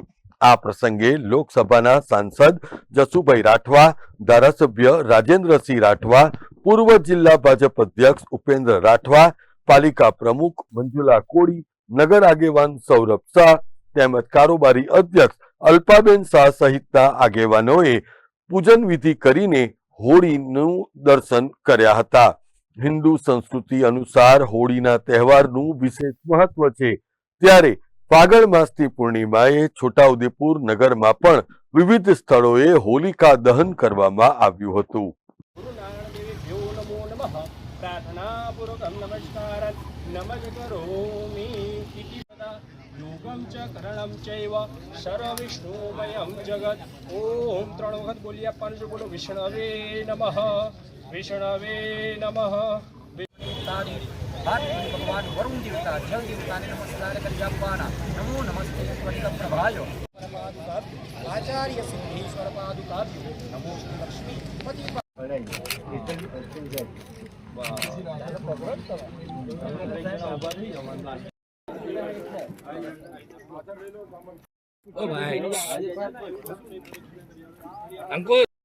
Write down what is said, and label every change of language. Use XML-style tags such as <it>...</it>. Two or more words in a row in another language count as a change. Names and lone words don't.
<gu>આ પ્રસંગે લોકસભાના સાંસદ જસુભાઈ રાઠવા, ધારાસભ્ય રાજેન્દ્રસિંહ રાઠવા, પૂર્વ જિલ્લા ભાજપ અધ્યક્ષ ઉપેન્દ્ર રાઠવા, પાલિકા પ્રમુખ મંજુલા કોળી, નગર આગેવાન સૌરભ શાહ તેમજ કારોબારી અધ્યક્ષ અલ્પાબેન શાહ સહિતના આગેવાનોએ પૂજન વિધિ કરીને હોળીનું દર્શન કર્યા હતા. હિન્દુ સંસ્કૃતિ અનુસાર હોળીના તહેવારનું વિશેષ મહત્વ છે, ત્યારે ફાગણ માસની પૂર્ણિમાએ છોટાઉદેપુર નગરમાં પણ વિવિધ સ્થળોએ હોલિકા દહન કરવામાં આવ્યું હતું.</gu> <sa>प्रार्थनापूर्वकं नमस्कारं नमस्करोमि इति तदा योगं च करणं चैव सर्वविष्णुमयं जगत्.</sa> <hi>ओम 3 वखत बोलिए, 5 बोलो.</hi> <sa>विष्णवे नमः, विष्णवे नमः.</sa> <gu>ભગવાન વરુણ દેવતા, જલ દેવતા ને નમસ્કાર કરી આપવાના.</gu> <sa>नमो नमस्ते स्वर्ग प्रभायो आचार्य सिद्धेश्वर पादुकाभ्यो नमो लक्ष्मी पति.</sa> <hi>ओ भाई अंकुर</hi>